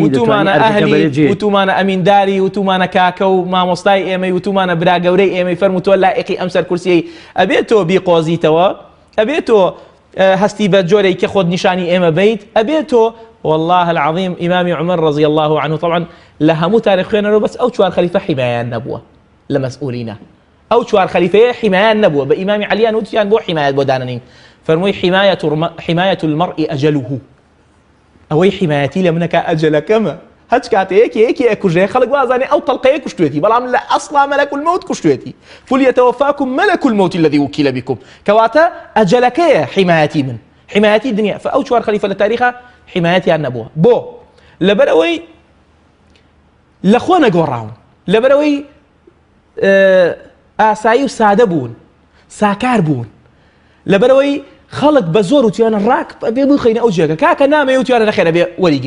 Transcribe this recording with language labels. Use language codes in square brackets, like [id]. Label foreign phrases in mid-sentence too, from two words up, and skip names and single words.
[ckb] وتومانە ئەمینداری وتومانە کاکە و مامۆستای ئێمەی وتومانە برا گەورەی ئێمەی فەرموو تۆ لایقی ئەم سەر کورسیەی ئەبێت تۆ بیقۆزیتەوە، ئەبێت تۆ هەستی بە جۆرەی کە خۆت نیشانی ئێمە بیت، ئەبێت تۆ [ar] والله العظيم [ckb] ئیمامی عومەر [ar] رضی الله عنه [ckb] طبعا لە هەموو تاریخ خوێنەرەوە بەس ئەو چوار خەلیفە حیمایان نەبووە لە مەسئولینە، ئەو چوار خەلیفەیە حیمایان نەبووە، بە ئیمامی عەلیان وتیان بۆ حیمایەت بۆ دانەنین. فرمووی [ar] حماية المرء أجله، [ckb] ئەوەی حیمایەتی لە منەکە ئەجەلەکەمە، هەچ کاتەیەکی ئەکوژێ خەڵک وازانێ ئەو تەڵقەیە کوشتوێتی، بەڵام لە ئەسڵا [ar] مەلەک المەوت [ckb] کوشتوێتی. [ar] قل يتوفاكم ملك الموت الذي وكل بكم، [ckb] کەواتە ئەجەلەکەیە حیمایەتی من، حیمایەتی دنیا. فەو چوار خەلیفە لە تاریخە حیمایەتیان نەبووە. بۆ لەبەرەوەی لە خۆ نەگۆڕاون، لەبەرەوەی ئاسایی و سادە بوون، ساکار بوون، لەبەرەوەی خەڵک بە زۆر وتیانە ڕاک بێ بخەینە ئەو جێگە کاکە نامێ وتیانە نەخێرە بێ وەریگری.